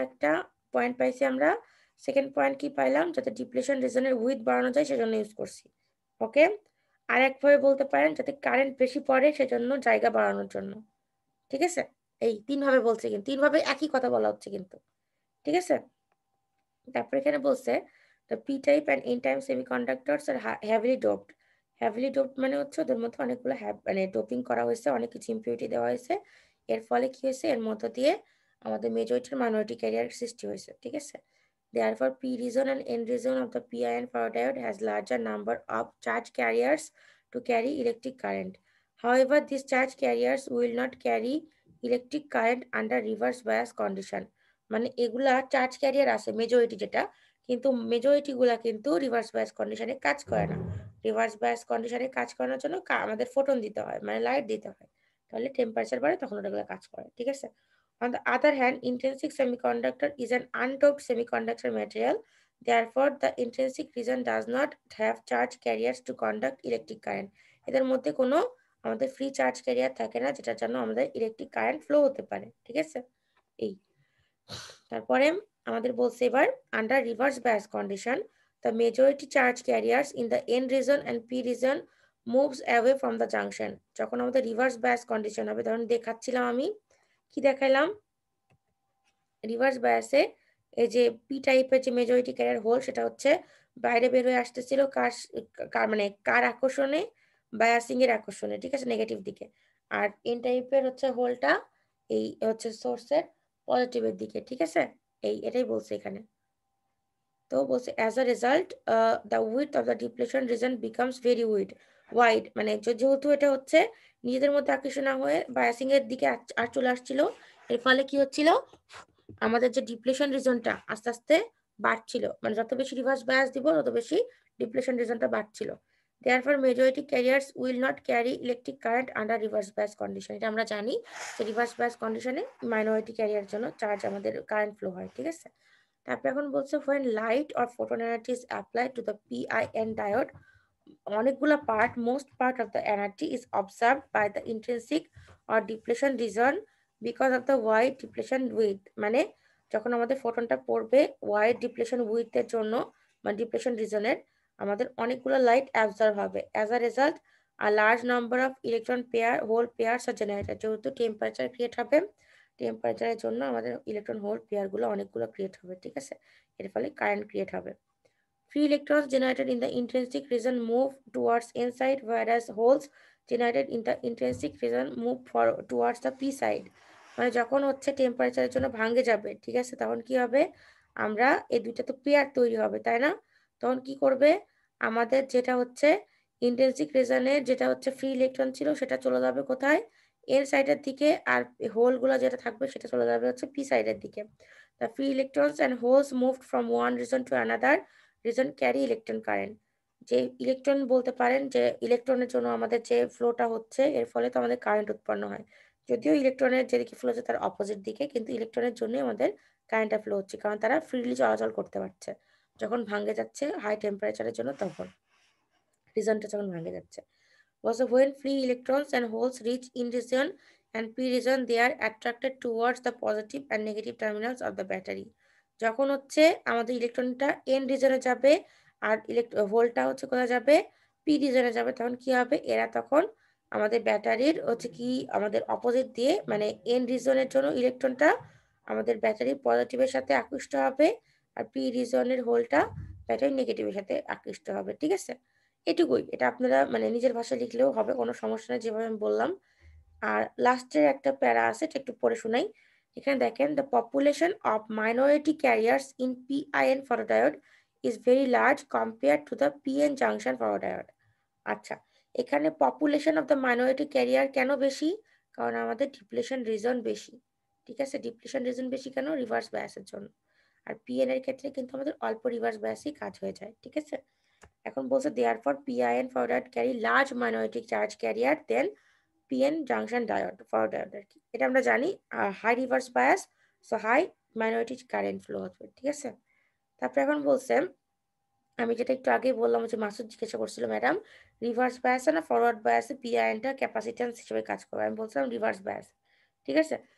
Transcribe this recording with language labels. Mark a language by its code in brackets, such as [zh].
[bn] একটা পয়েন্ট পাইছি আমরা। সেকেন্ড পয়েন্ট কি পাইলাম, যাতে ডিপ্লেশন রিজনের উইথ বাড়ানো যায় সেজন্য ইউজ করছি। ওকে, আর একভাবে বলতে পারেন যাতে কারেন্ট বেশি পড়ে সেজন্য জায়গা বাড়ানোর জন্য। ঠিক আছে, এই 3 ভাবে বলছে, কিন্তু 3 ভাবে একই কথা বলা হচ্ছে কিন্তু। ঠিক আছে, তারপর এখানে বলছে [en] the p type and n type semiconductors are heavily doped. [bn] heavily doped মানে হচ্ছে ওদের মধ্যে অনেকগুলো মানে ডোপিং করা হয়েছে, অনেক কিছু ইম্পিউরিটি দেওয়া হয়েছে। এর ফলে কি হয়েছে, এর মধ্য দিয়ে আমাদের মেজরিটি মাইনরিটি ক্যারিয়ার সৃষ্টি হয়েছে। ঠিক আছে, [en] therefore p region and n region of the PIN photodiode has larger number of charge carriers to carry electric current. However, these charge carriers will not carry electric current under reverse bias condition. [bn] মানে এগুলা charge carrier আছে majority যেটা, কিন্তু majority গুলা কিন্তু reverse bias কন্ডিশনে কাজ করে না। রিভার্স বায়াস কন্ডিশনে কাজ করানোর জন্য আমাদের ফোটন দিতে হয়, মানে লাইট দিতে হয়, তাহলে টেম্পারেচার বাড়ে, তখন ওগুলো কাজ করে। ঠিক আছে, [en] on the other hand, intrinsic semiconductor is an undoped semiconductor material. Therefore, the intrinsic region does not have charge carriers to conduct electric current. [bn] এদের মধ্যে কোনো আমাদের ফ্রি চার্জ ক্যারিয়ার থাকে না, যেটার জন্য আমাদের ইলেকট্রিক কারেন্ট ফ্লো হতে পারে। ঠিক আছে, এই তারপরে আমাদের বলছে এবার under reverse bias condition [en] the majority charge carriers in the n region and p region moves away from the junction. [bn] যখন আমাদের রিভার্স বায়াস কন্ডিশন হবে, তখন দেখাচ্ছিলাম আমি কি দেখাইলাম, রিভার্স বায়াসে এই যে পি টাইপের যে মেজরিটি ক্যারিয়ার হোল সেটা হচ্ছে বাইরে বের হয়ে আসতেছিল কার মানে কার আকর্ষণে, বায়াসিং এর আকর্ষণে। ঠিক আছে, নেগেটিভ দিকে। আর এন টাইপের হচ্ছে হোলটা এই হচ্ছে সোর্সের পজিটিভের দিকে। ঠিক আছে, এটাই বলছে এখানে। তো বলছে [en] As a result the width of the depletion region becomes very wide. [bn] মানে যেহেতু এটা হচ্ছে নিজেদের মধ্যে আকর্ষণ না হয়ে বায়াসিং এর দিকে আর চলে আসছিল, এর ফলে কি হচ্ছিল, আমাদের যে ডিপ্লেশন রিজনটা আস্তে আস্তে বাড়ছিল। মানে যত বেশি রিভার্স বায়াস দিব তত বেশি ডিপ্লেশন রিজনটা বাড়ছিল। [en] Therefore, majority carriers will not carry electric current under reverse bias condition. [bn] এটা আমরা জানি যে রিভার্স বায়াস কন্ডিশনে মাইনরিটি ক্যারিয়ার জন্য চার্জ আমাদের কারেন্ট ফ্লো হয়। ঠিক আছে, তারপর এখন বলছে [en] when light or photon energy is applied to the PIN diode, [bn] অনেকগুলা part, [en] most part of the energy is observed by the intrinsic or depletion region because of the wide depletion width. [bn] মানে যখন আমাদের ফোটনটা পড়বে wide depletion উইথের জন্য, মানে depletion রিজনের, আমাদের অনেকগুলো light absorb হবে। [en] As a result a large number of electron pair hole pairs are generated. [bn] যেহেতু টেম্পারেচার ক্রিয়েট হবে, টেম্পারেচারের জন্য আমাদের ইলেকট্রন হোল পেয়ার গুলো অনেকগুলো ক্রিয়েট হবে। ঠিক আছে, এর ফলে কারেন্ট ক্রিয়েট হবে। [en] Free electrons generated in the intrinsic region move towards n side, whereas holes generated in the intrinsic region move towards the p side. [bn] মানে যখন হচ্ছে টেম্পারেচারের জন্য ভাঙে যাবে, ঠিক আছে, তখন কি হবে, আমরা এই দুইটা তো পেয়ার তৈরি হবে, তাই না? তখন কি করবে, আমাদের যেটা হচ্ছে ইন্ট্রিনসিক রিজনের যেটা হচ্ছে ফ্রি ইলেকট্রন ছিল সেটা চলে যাবে কোথায়, এন সাইডের দিকে, আর হোলগুলো যেটা থাকবে সেটা চলে যাবে হচ্ছে পি সাইডের দিকে। [en] The free electrons and holes moved from one region to another region carry electron current. [bn] যে ইলেকট্রন বলতে পারেন যে ইলেকট্রনের জন্য আমাদের যে ফ্লোটা হচ্ছে এর ফলে তো আমাদের কারেন্ট উৎপন্ন হয়, যদিও ইলেকট্রনের যেদিকে ফ্লো হচ্ছে তার অপোজিট দিকে, কিন্তু ইলেকট্রনের জন্যই আমাদের কারেন্টটা ফ্লো হচ্ছে, কারণ তারা ফ্রিলি চলাচল করতে পারছে যখন ভাঙে যাচ্ছে হাই টেম্পারেচারের জন্য, তখন রিজনটা যখন ভাঙে যাচ্ছে। [en] Was when free electrons and holes reach in region and p region, they are attracted towards the positive and negative terminals of the battery. [bn] যখন হচ্ছে আমাদের ইলেকট্রনটা এন রিজনে যাবে আর হোলটা হচ্ছে কোথায় যাবে, পি রিজনে যাবে, তখন কি হবে, এরা তখন আমাদের ব্যাটারির হচ্ছে কি আমাদের অপোজিট দিয়ে, মানে এন রিজনের জন্য ইলেকট্রনটা আমাদের ব্যাটারির পজিটিভের সাথে আকৃষ্ট হবে, আর পি রিজনের হোলটা ব্যাটারি নেগেটিভের সাথে আকৃষ্ট হবে। ঠিক আছে, এটুকুই, এটা আপনারা মানে নিজের ভাষায় লিখলেও হবে, কোনো সমস্যা নেই, যেভাবে আমি বললাম। আর লাস্টের একটা প্যারা আছে, এটা একটু পড়ে শোনাই। এখানে দেখেন, [en] the population of minority carriers in PIN photodiode is very large compared to the PN junction photodiode. [bn] আচ্ছা, এখানে population of the minority career কেন বেশি, কারণ আমাদের ডিপ্লেশন রিজন বেশি। ঠিক আছে, ডিপ্লেশন রিজন বেশি কেন, রিভার্স বায়াসের জন্য। আর পিএন এর ক্ষেত্রে কিন্তু আমাদের অল্প রিভার্স বায়াসই কাজ হয়ে যায়। ঠিক আছে, এখন বলছে [en] therefore PIN photodiode carry large minority charge carrier than [bn] PN junction diode, forward diode আর কি। এটা আমরা জানি high reverse bias, so high minority current flow হবে, ঠিক আছে। তারপরে এখন বলছে, আমি যেটা একটু আগেই বললাম যে মাসুদ জিজ্ঞাসা করছিল ম্যাডাম রিভার্স বায়াসে না ফরওয়ার্ড বায়াসে পিআইএনটা ক্যাপাসিট্যান্স হিসেবে কাজ করবে, আমি বলছিলাম রিভার্স বায়াস, ঠিক আছে।